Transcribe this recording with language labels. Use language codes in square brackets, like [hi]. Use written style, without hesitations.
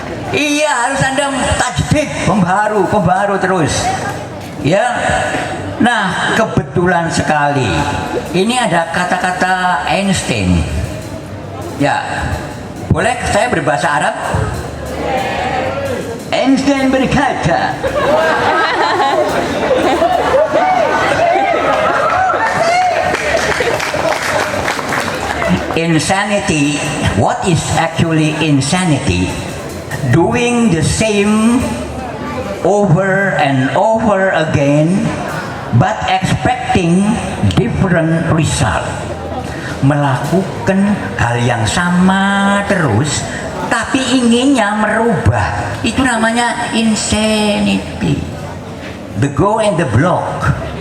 [id] Iya, harus Anda tajdid, pembaharu terus. Ya. Nah, kebetulan sekali ini ada kata-kata Einstein. Ya. Boleh saya berbahasa Arab? [en] Einstein [id] berkata, [en] insanity, what is actually insanity? Doing the same over and over again but expecting different result. [id] Melakukan hal yang sama terus tapi inginnya merubah, itu namanya insanity. The go and the block.